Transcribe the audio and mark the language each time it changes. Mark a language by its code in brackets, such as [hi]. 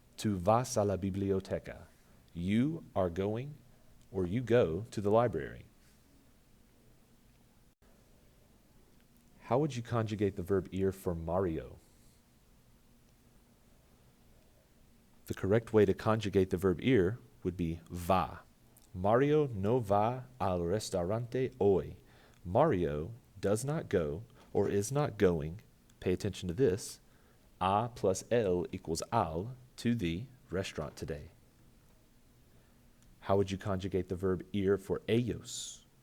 [es] Tu vas a la biblioteca. [en] You are going or you go to the library. How would you conjugate the verb ir for Mario? The correct way to conjugate the verb ir would be va. [es] Mario no va al restaurante hoy. [en] Mario does not go or is not going, pay attention to this, a plus el equals al, to the restaurant today. How would you conjugate the verb ir for ellos?